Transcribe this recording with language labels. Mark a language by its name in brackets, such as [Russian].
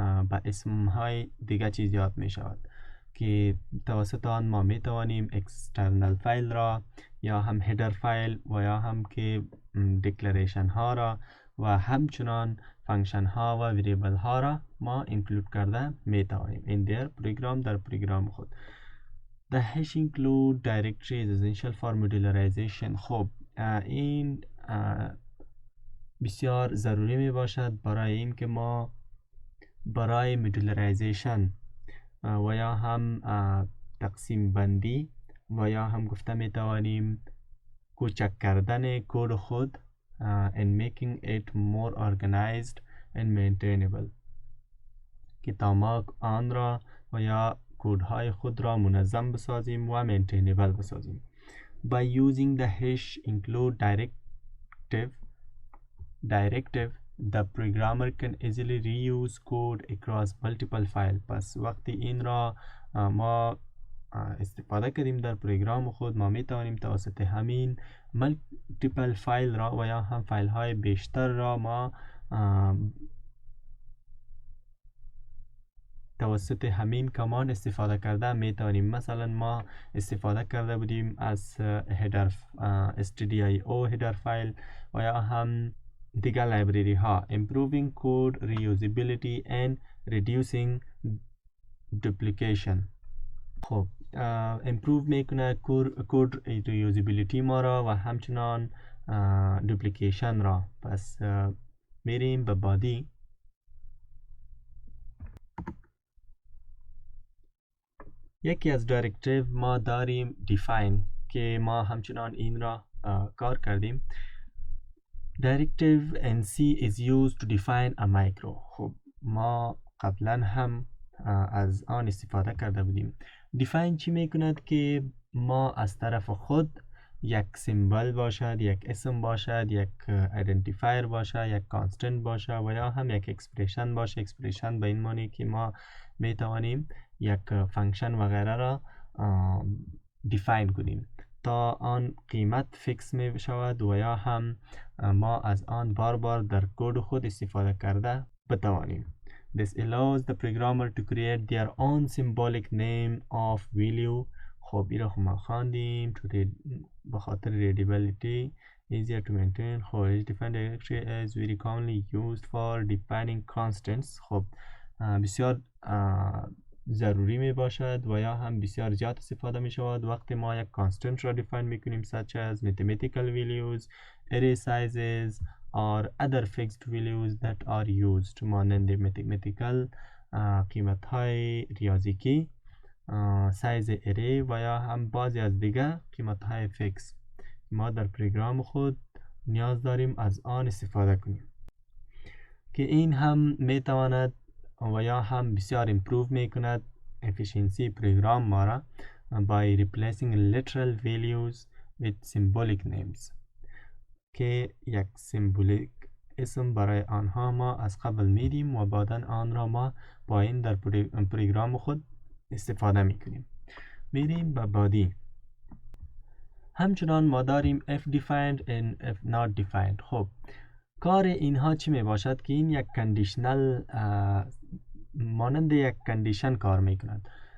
[Persian] با اسم های دیگر چیز یاد می شود که توسط آن ما می توانیم اکسترنال فایل را یا هم هیدر فایل و یا هم که دیکلریشن ها را و همچنان فانکشن ها و وریبل ها را ما اینکلود کرده می توانیم [English] in their program [Persian] در پروگرام خود. [English] The hash include directory is essential for modularization. [Persian] خب این بسیار ضروری می باشد برای این که ما برای مدولریزیشن و یا هم تقسیم بندی و یا هم گفته می توانیم کوچک کردن کد خود [English] and making it more organized and maintainable [Persian] که تا ما آن را و یا کودهای خود را منظم بسازیم و maintainable بسازیم. [English] By using the hash include directive the programmer can easily reuse code across multiple files. [Persian] پس وقتی این را ما استفاده کردیم در پروگرام خود ما می توانیم توسط همین ملتیپل فایل را و یا هم فایل های بیشتر را ما توسط همین کمان استفاده کرده می توانیم. مثلا ما استفاده کرده بودیم از هیدر stdio هیدر فایل و یا هم دیگر لایبرری ها [English] improving code reusability and reducing duplication. [Persian] خب improve میکنه کود ریوزیبیلیتی ما را و همچنان دوپلیکیشن را. پس میریم به بادی. یکی از دایرکتیو ما داریم define که ما همچنان این را کار کردیم. [English] Directive NC is used to define a micro. [Persian] خب ما قبلا هم از آن استفاده کرده بودیم. define چی میکند که ما از طرف خود یک سیمبل باشد، یک اسم باشد، یک ایدنتیفایر باشد، یک کانستنت باشد و یا هم یک اکسپریشن باشه. اکسپریشن به این معنی که ما میتوانیم یک فانکشن و غیره را دیفاین کنیم تا آن قیمت فیکس می شود و یا هم ما از آن بار بار در کد خود استفاده کرده بتوانیم. [English] This allows the programmer to create their own symbolic name of value. [Persian] خب این را ما خواندیم به خاطر [English] readability easier to maintain. خب defined directory is very commonly used for defining constants. [Persian] خب بسیار ضروری می باشد و یا هم بسیار زیاد استفاده می شود وقتی ما یک کانستنت را دیفاین می کنیم [English] such as mathematical values, array sizes or other fixed values that are used. [Persian] مانند mathematical قیمت های ریاضیکی، سایز اری و یا هم بعضی از دیگر قیمت های فیکس ما در پروگرام خود نیاز داریم از آن استفاده کنیم که این هم می تواند و یا هم بسیار امپروو می کند efficiency پروگرام ما را [English] by replacing literal values with symbolic names [Persian] که یک سیمبولیک اسم برای آنها ما از قبل میدیم و بعدا آن را ما با این در پروگرام خود استفاده میکنیم. میریم به بادی. همچنان ما داریم [English] if defined and if not defined. [Persian] خب کار اینها چی می باشد که این یک کندیشنل مانند یک کندیشن کار می کند.